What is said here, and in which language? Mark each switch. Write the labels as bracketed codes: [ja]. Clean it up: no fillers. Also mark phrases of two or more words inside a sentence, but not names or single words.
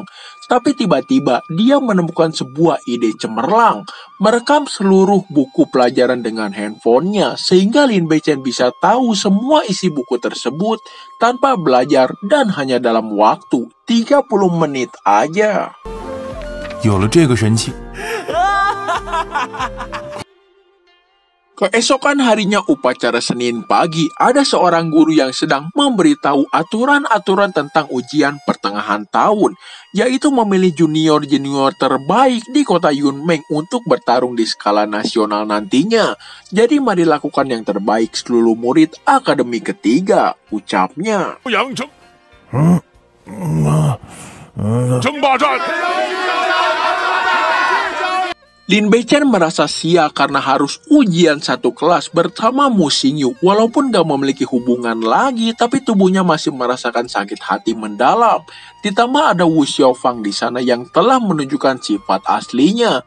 [id] Tapi tiba-tiba dia menemukan sebuah ide cemerlang, merekam seluruh buku pelajaran dengan handphonenya, sehingga Lin Beichen bisa tahu semua isi buku tersebut tanpa belajar dan hanya dalam waktu 30 menit aja. [zh] 有了这个神器。 [id] Keesokan harinya upacara Senin pagi, ada seorang guru yang sedang memberitahu aturan-aturan tentang ujian pertengahan tahun, yaitu memilih junior-junior terbaik di kota Yunmeng untuk bertarung di skala nasional nantinya. Jadi mari lakukan yang terbaik seluruh murid Akademi ketiga, ucapnya. [zh] 阳城，争霸战。 [id] Lin Beichen merasa sial karena harus ujian satu kelas bersama Mu Xingyu. Walaupun gak memiliki hubungan lagi, tapi tubuhnya masih merasakan sakit hati mendalam. Ditambah ada Wu Xiaofang di sana yang telah menunjukkan sifat aslinya.